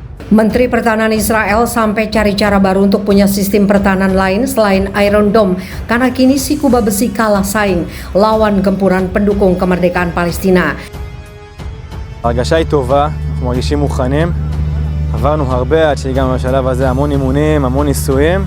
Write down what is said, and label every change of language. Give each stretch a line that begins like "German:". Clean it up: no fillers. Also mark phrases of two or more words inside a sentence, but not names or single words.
Indonesian: Menteri Pertahanan Israel sampai cari cara baru untuk punya sistem pertahanan lain selain Iron Dome karena kini si Kuba besi kalah saing lawan gempuran pendukung kemerdekaan Palestina.
Hebrew: ההרגשה היא טובה, אנחנו מרגישים מוכנים. עברנו הרבה עד שהגענו לשלב הזה, המון אימונים, המון ניסויים.